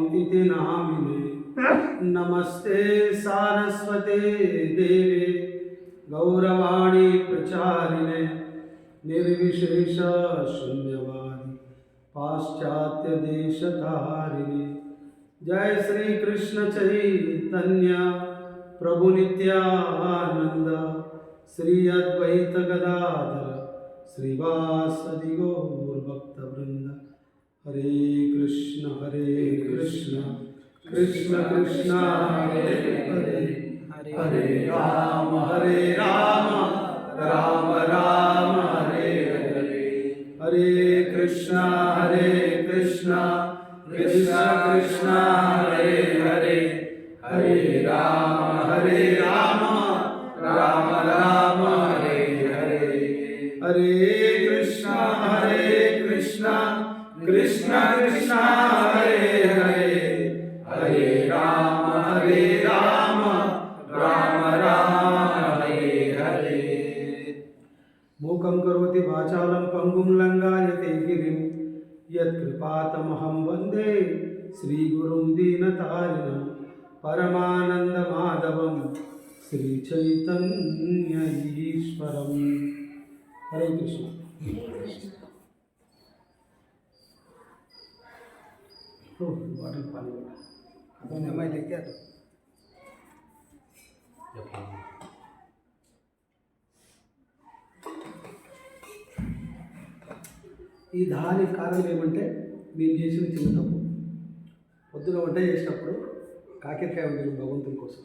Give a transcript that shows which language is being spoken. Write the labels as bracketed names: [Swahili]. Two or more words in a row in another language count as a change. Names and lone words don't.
[Sanskrit] इति नामिने नमस्ते सारस्वते देवे गौरवाणी प्रचारिणे निर्विशेष शून्यवादी पाश्चात्य देशतारिणे जय श्री कृष्ण चैतन्य प्रभु नित्यानंद श्री अद्वैत गदाधर श्रीवासदि गौर भक्त वृंद हरे कृष्ण कृष्ण कृष्ण हरे हरे हरे राम राम राम हरे हरे हरे कृष्ण कृष्ण कृष्ण हरे हरे हरे राम राम राम हरे हरे हरे कृष्ण कृष्ण कृष्ण हरे हरे हरे राम राम राम हरे हरे मूकं करोति वाचालं पंगुं लंघयते गिरिं यत्कृपातमहं वन्दे श्रीगुरुं दीनतारिणं परमानन्दमाधवं श्रीचैतन्य ईश्वरं हरे कृष्ण [Hindi] वाटर पानी मैं लेके आता [Telugu] ఈ దానికి కారణం ఏమంటే మేము చేసిన చిన్న తప్పు. పొద్దున వంట చేసినప్పుడు కాకరకాయ వండిన భగవంతుని కోసం.